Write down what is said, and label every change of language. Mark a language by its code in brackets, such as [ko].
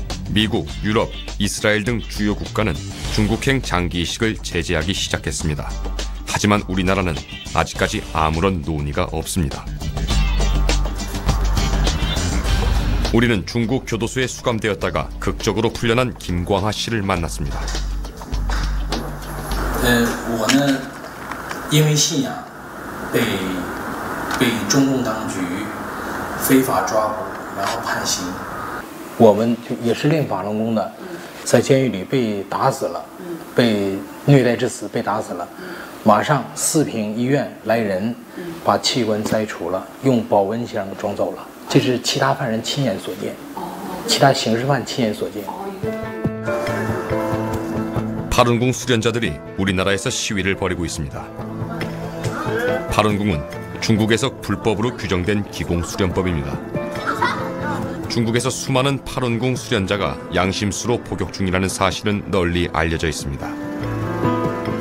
[ko] 미국, 유럽, 이스라엘 등 주요 국가는 중국행 장기 이식을 제재하기 시작했습니다. 하지만 우리나라는 아직까지 아무런 논의가 없습니다. 우리는 중국 교도소에 수감되었다가 극적으로 풀려난 김광하 씨를 만났습니다. [zh] 我呢，因为信仰被中共当局非法抓捕，然后判刑。我们就也是练法轮功的，在监狱里被打死了，被虐待致死，被打死了。马上四平医院来人，把器官摘除了，用保温箱装走了。这是其他犯人亲眼所见，其他刑事犯亲眼所见。 [ko] 파룬궁 수련자들이 우리나라에서 시위를 벌이고 있습니다. 파룬궁은 중국에서 불법으로 규정된 기공수련법입니다. 중국에서 수많은 팔원궁 수련자가 양심수로 복역 중이라는 사실은 널리 알려져 있습니다.